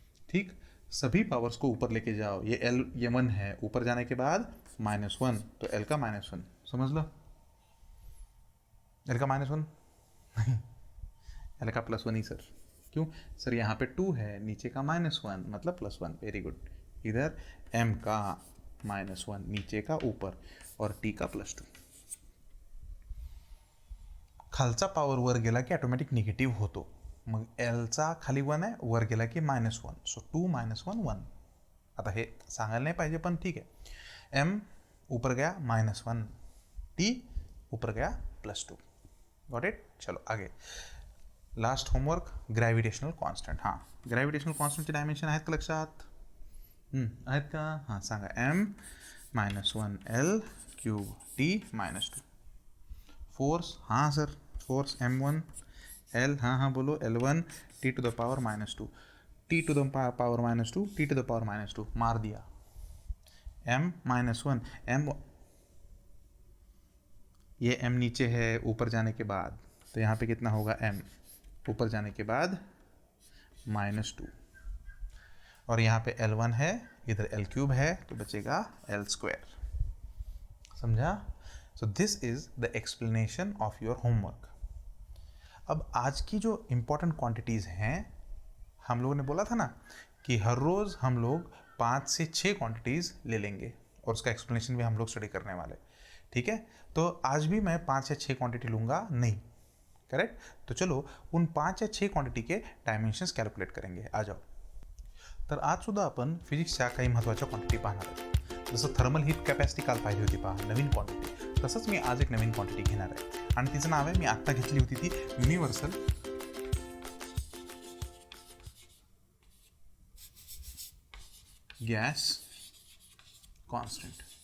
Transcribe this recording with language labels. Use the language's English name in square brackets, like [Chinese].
[Hindi] ठीक, सभी पावर्स को ऊपर लेके जाओ, ये 1 है, ऊपर जाने के बाद -1, तो L का -1 समझ लो, L का -1 नहीं, L का +1 ही सर। क्यों सर, यहाँ पे 2 है, नीचे का -1 मतलब +1। Very good. इधर M का -1 नीचे का ऊपर और T का +2। [Marathi] खालचा पावर वर गेला की ऑटोमॅटिक निगेटिव्ह होतो, मग Lचा खाली 1 आहे, वर गेला की -1, सो 2 -1 1। आता हे सांगायला नाही पाहिजे पण ठीक आहे। [Hindi] M ऊपर गया -1, T ऊपर गया +2। [English] Got it. [Hindi] चलो आगे, लास्ट होमवर्क, ग्रॅव्हिटेशनल कॉन्स्टंट। [Marathi] हां, ग्रॅव्हिटेशनल कॉन्स्टंटचे डायमेन्शन आहेत का लक्षात? आहेत का? हां सांगा, M -1 L³ T -2। [Hindi] फोर्स, हाँ सर, फोर्स M1 L, हाँ बोलो, L1 T to the power -2, T to the power -2, T to the power -2, मार दिया। M -1 M, ये M नीचे है ऊपर जाने के बाद, तो यहाँ पे कितना होगा, M ऊपर जाने के बाद -2, और यहाँ पे L1 है, इधर L³ है, तो बचेगा L²। समझा? [English] So this is the explanation of your homework. [Hindi] अब आज की जो इम्पोर्टेंट क्वांटिटीज़ हैं, हम लोगों ने बोला था ना कि हर रोज़ हम लोग 5 से 6 क्वांटिटीज़ ले लेंगे और उसका एक्सप्लेनेशन भी हम लोग स्टडी करने वाले। ठीक है, तो आज भी मैं 5 या 6 क्वांटिटी लूँगा नहीं, करेक्ट? तो चलो उन 5 या 6 क्वांटिटी के डायमेन्शन्स कॅल्क्युलेट करेंगे। आ जाओ। [Marathi] तर आजसुद्धा आपण फिजिक्सच्या काही महत्त्वाच्या क्वांटिटी पाहणार आहोत। जसं थर्मल हीट कॅपॅसिटी काल पाहिली होती पहा, नवीन क्वांटिटी, तसंच मी आज एक नवीन क्वांटिटी घेणार आहे आणि तिचं नाव आहे, मी आत्ता घेतली होती ती, युनिव्हर्सल गॅस कॉन्स्टंट